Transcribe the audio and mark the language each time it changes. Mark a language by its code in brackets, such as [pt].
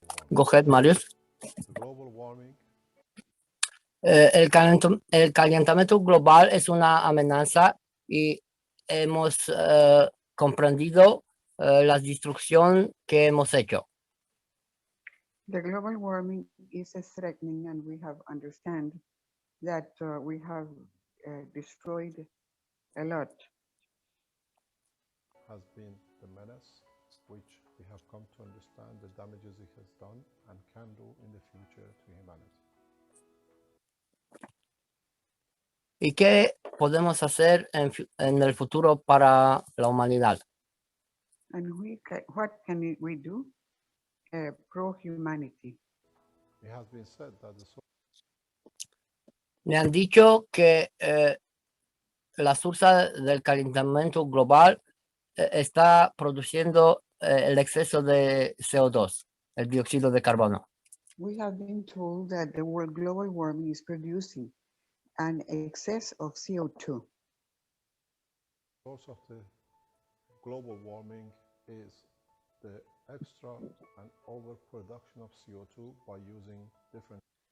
[en] Go ahead, Marius. The global warming [es] El calentamiento global es una amenaza y hemos comprendido la destrucción que hemos hecho. [en] The global warming is threatening, and we have understand that we have destroyed a lot. has been the menace which we have come to understand the damages it has done and can do in the future to humanity. [es] ¿Y qué podemos hacer en el futuro para la humanidad? [en] And what can we do pro humanity? It has been said that the [es] Me han dicho que la source del calentamiento global está produciendo el exceso de CO2, el dióxido de carbono. [en] We have been told that the world global warming is producing an excess of CO2. source of the global warming is the extra and overproduction of CO2 by using different